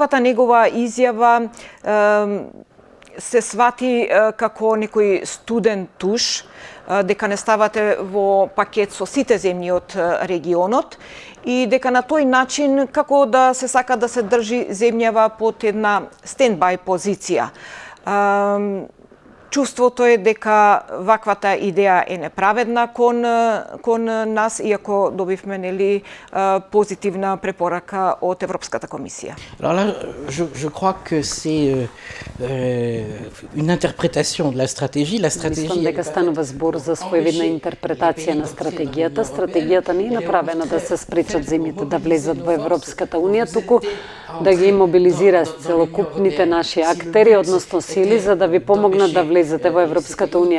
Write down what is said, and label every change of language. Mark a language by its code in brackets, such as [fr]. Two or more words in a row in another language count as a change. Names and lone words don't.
[mk] Ваквата негова изјава се свати како некој студен туш, дека не ставате во пакет со сите земји од регионот и дека на тој начин како да се сака да се држи земјава под една стендбај позиција. Чувството е дека ваквата идеја е неправедна кон нас, иако добивме позитивна препорака од Европската комисија. [fr] Alors là, je crois que c'est une interprétation de la stratégie. La stratégie. [mk] Мислам дека станува збор за своевидна интерпретација на стратегијата. Стратегијата не е направена да се спречат земјите да влезат во Европската унија, туку да ги мобилизира целокупните наши актери, односно сили, за да ви помогнат да влезете во Европската унија.